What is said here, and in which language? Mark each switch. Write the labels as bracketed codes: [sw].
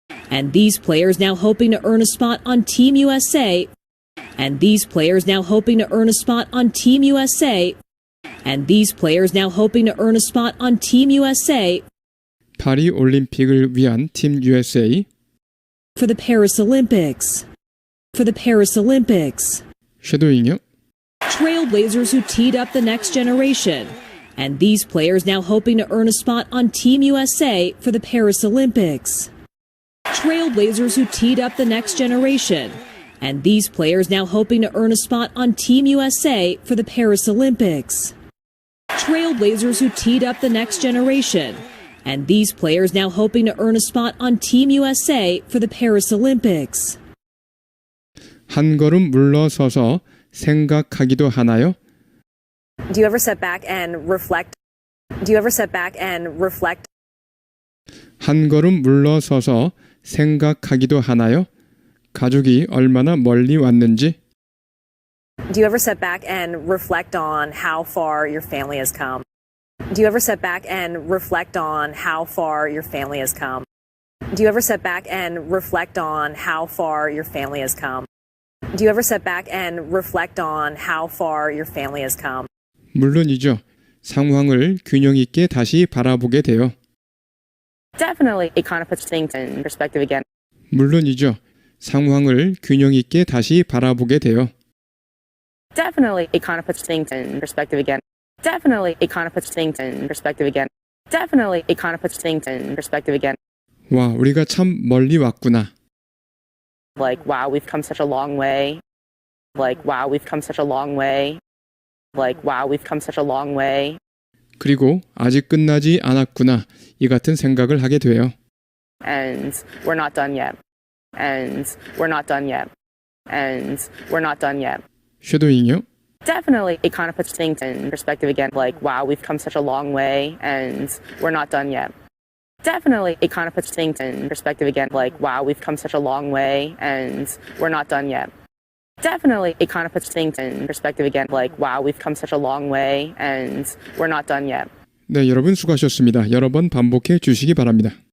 [en] And these players now hoping to earn a spot on Team USA. And these players now hoping to earn a spot on Team USA. And these players now hoping to earn a spot on Team USA. [ko] 파리 올림픽을 위한 팀 USA. [en] For the Paris Olympics. For the Paris Olympics. [ko] 쉐도잉이요. [en] Trailblazers who teed up the next generation. And these players now hoping to earn a spot on Team USA for the Paris Olympics. Trailblazers who teed up the next generation. And these players now hoping to earn a spot on Team USA for the Paris Olympics. Trailblazers who teed up the next generation. And these players now hoping to earn a spot on Team USA for the Paris Olympics. [ko] 한 걸음 물러서서 생각하기도 하나요? [en] Do you ever sit back and reflect? Do you ever sit back and reflect? [ko] 한 걸음 물러서서 생각하기도 하나요? 가족이 얼마나 멀리 왔는지. [en] Do you ever sit back and reflect on how far your family has come? Do you ever sit back and reflect on how far your family has come? Do you ever sit back and reflect on how far your family has come? Do you ever sit back and reflect on how far your family has come? [ko] 물론이죠. 상황을 균형 있게 다시 바라보게 돼요. [en] Definitely, it kind of puts things in perspective again. [ko] 물론이죠. 상황을 균형 있게 다시 바라보게 돼요. [en] Definitely, it kind of puts things in perspective again. Definitely, it kind of puts things in perspective again. Definitely, it kind of puts things in perspective again. [ko] 와, 우리가 참 멀리 왔구나. [en] Like, wow, we've come such a long way. Like, wow, we've come such a long way. Like, wow, we've come such a long way. [ko] 그리고 아직 끝나지 않았구나. 이 같은 생각을 하게 돼요. [en] And we're not done yet. And we're not done yet. And we're not done yet. [ko] 쉐도잉이요? [en] Definitely, it kind of puts things in perspective again. Like, wow, we've come such a long way, and we're not done yet. Definitely, it kind of puts things in perspective again. Like, wow, we've come such a long way, and we're not done yet. Definitely, it kind of puts things in perspective again. Like, wow, we've come such a long way, and we're not done yet. [ko] 네, 여러분 수고하셨습니다. 여러 번 반복해 주시기 바랍니다.